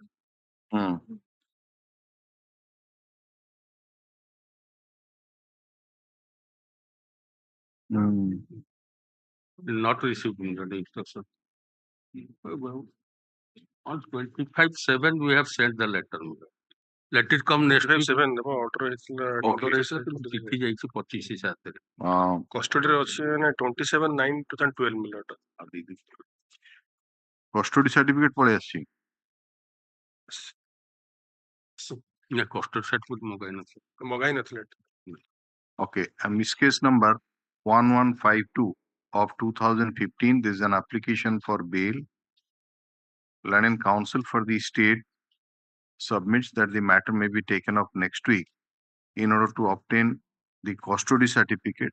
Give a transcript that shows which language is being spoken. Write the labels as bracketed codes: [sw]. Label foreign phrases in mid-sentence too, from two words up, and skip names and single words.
[en] Not received the instruction. On 25/7 we have sent the letter. Let it come next week. 7 order is [or] ଚିଠି ଯାଇଛି 25 ସାତରେ custody ଅଛି 27/9/2012 Millard. [en] Custody certificate [or] ପଳେଇ ଆସିଛି ନା [en] custody certificate [or] ମଗାଇ ନଥିଲେ. [en] Okay, this case number 1152 of 2015. This is an application for bail. London Council for the State submits that the matter may be taken up next week in order to obtain the custody certificate.